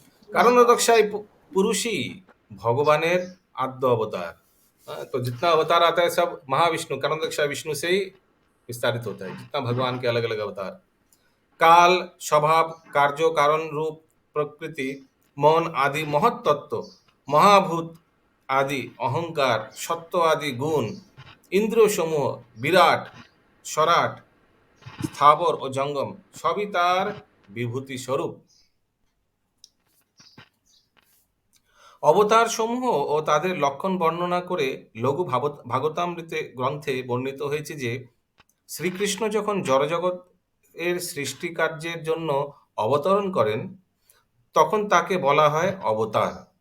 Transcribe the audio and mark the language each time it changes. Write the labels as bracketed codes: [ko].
[bn] কারণোদক্ষায় পুরুষই ভগবানের आद्य अवतार। [hi] तो जितना अवतार आता है सब महाविष्णु, कारणोदक्षाय विष्णु से ही विस्तारित होता है, जितना भगवान के अलग अलग अवतार। काल, स्वभाव, कार्य, कारण, रूप, प्रकृति, मन आदि महत तत्व, महाभूत आदि अहंकार, सत्व आदि गुण, इंद्रिय समूह, विराट, स्वराट, स्थावर और जंगम सभी तार विभूति स्वरूप। [bn] অবতার সমূহ ও তাদের লক্ষণ বর্ণনা করে লঘু ভাগবতামৃতে গ্রন্থে বর্ণিত হয়েছে যে শ্রীকৃষ্ণ যখন জড়জগৎ এর সৃষ্টি কার্যের জন্য অবতরণ করেন তখন তাকে বলা হয় অবতার।